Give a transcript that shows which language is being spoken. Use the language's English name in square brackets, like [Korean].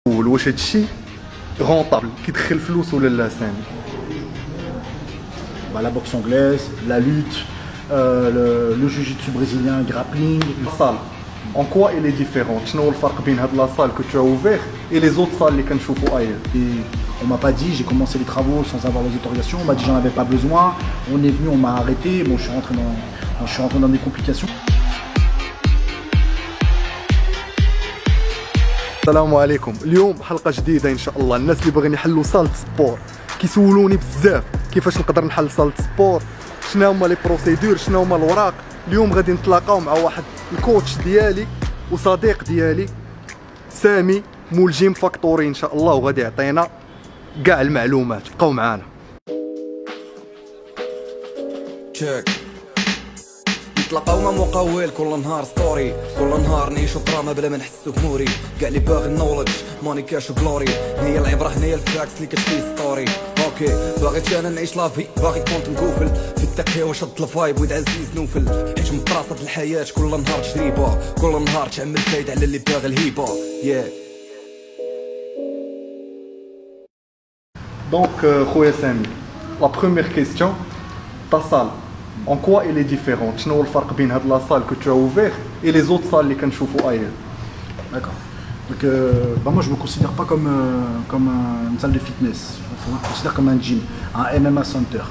[Arabic] واش هادشي رونطابل كيدخل فلوس ولا لا سامي؟ [French] La boxe anglaise, la lutte, le jiu-jitsu brésilien, grappling. الصال en quoi elle est différente? [Arabic] شنو هو الفرق بين هاد لا صال [French] que tu as ouvert et les autres salles [Arabic] اللي كنشوفوا [French] ailleurs؟ Et on m'a pas dit, j'ai commencé les travaux sans avoir les autorisations, on m'a dit j'en avais pas besoin, on est venu, on m'a arrêté, bon je suis rentré dans des complications. [Arabic] السلام عليكم. اليوم حلقه جديده ان شاء الله. الناس اللي باغيين يحلوا صاله سبور كيسولوني بزاف كيفاش نقدر نحل صاله سبور، شنو هما لي بروسيدور، شنو هما الوراق. اليوم غادي نتلاقاو مع واحد الكوتش ديالي وصديق ديالي سامي مول جيم فاكتوري ان شاء الله، وغادي يعطينا كاع المعلومات. بقاو معانا. نتلاقاو مع مقاول كل نهار ستوري، كل نهار نعيشو دراما بلا ما نحسو بموري. كاع اللي باغي نولج ماني كاش وغلوري، هي العبره هنايا الفاكس اللي كتفي ستوري. اوكي باغي انا نعيش لافي، باغي كنت نقوفل في التكيه وشد الفايب ويد عزيز نوفل. حيت من طراسة الحياه كل نهار تجربه، كل نهار تعمل فايده على اللي باغي الهيبه. [French] Donc خويا سامي، la première question, ta salle en quoi elle est différente? [Arabic] شنو هو الفرق بين هاد لا [French] salle que tu as ouvert et les autres salles [Arabic] اللي كنشوفوا [French] ailleurs؟ D'accord. Donc moi je me considère pas comme une salle de fitness, je me considère comme un gym, un MMA center.